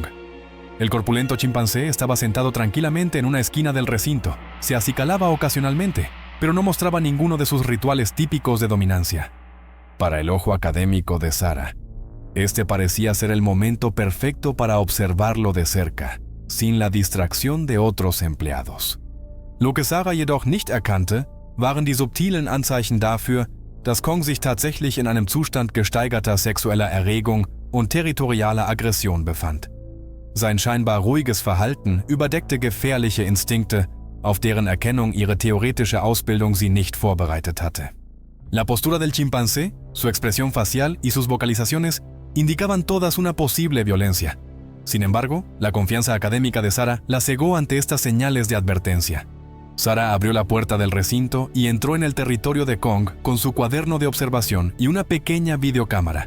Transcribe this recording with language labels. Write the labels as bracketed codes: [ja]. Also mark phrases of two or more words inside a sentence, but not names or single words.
[es] El corpulento chimpancé estaba sentado tranquilamente en una esquina del recinto, se acicalaba ocasionalmente, pero no mostraba ninguno de sus rituales típicos de dominancia. Para el ojo académico de Sara, este parecía ser el momento perfecto para observarlo de cerca, sin la distracción de otros empleados. Lo que [de] Sara jedoch nicht erkannte, waren die subtilen Anzeichen dafür, dass Kong sich tatsächlich in einem Zustand gesteigerter sexueller Erregung und territorialer Aggression befand. Sein scheinbar ruhiges Verhalten überdeckte gefährliche Instinkte, auf deren Erkennung ihre theoretische Ausbildung sie nicht vorbereitet hatte. [es] La postura del chimpancé, su expresión facial y sus vocalizaciones indicaban todas una posible violencia. Sin embargo, la confianza académica de Sara la cegó ante estas señales de advertencia. Sara abrió la puerta del recinto y entró en el territorio de Kong con su cuaderno de observación y una pequeña videocámara.